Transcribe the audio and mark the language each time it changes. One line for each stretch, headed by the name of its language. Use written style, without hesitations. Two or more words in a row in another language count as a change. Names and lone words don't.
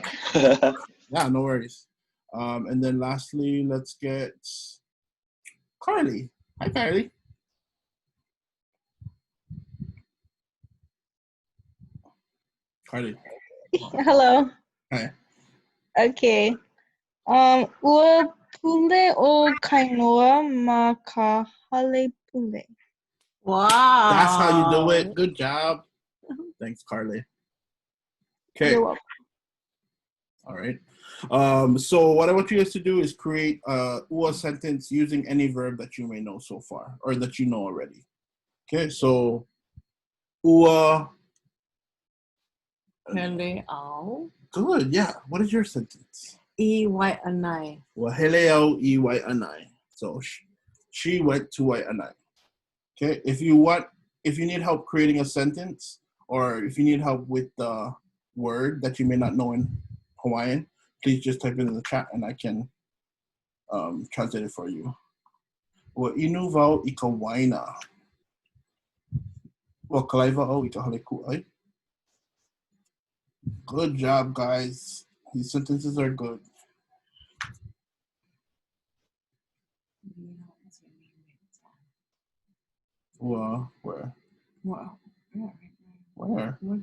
English: Yeah, no worries. And then lastly, let's get Carly. Hi, Carly. Carly. Hello. Hi. Okay.
Hawaiian: Ua pule o kainoa ma ka hale pule.
English: Wow. That's how you do it. Good job. Thanks, Carly. Okay. You're welcome. All right. So what I want you guys to do is create a ua sentence using any verb that you may know so far or that you know already. Okay, so ua.
Hawaiian: Hele au.
English: Good, yeah. What is your sentence?
Hawaiian: I Wai'anae. Ua hele au I Wai'anae.
English: So she went to Wai'anae. Okay, if you need help creating a sentence or if you need help with the word that you may not know in Hawaiian, please just type it in the chat and I can translate it for you.
Hawaiian: Ua inu wau I ka waina. Ua kalaiwa au I ka hale ku'ai.
English: Good job, guys. These sentences are good. Where? Wow. Where?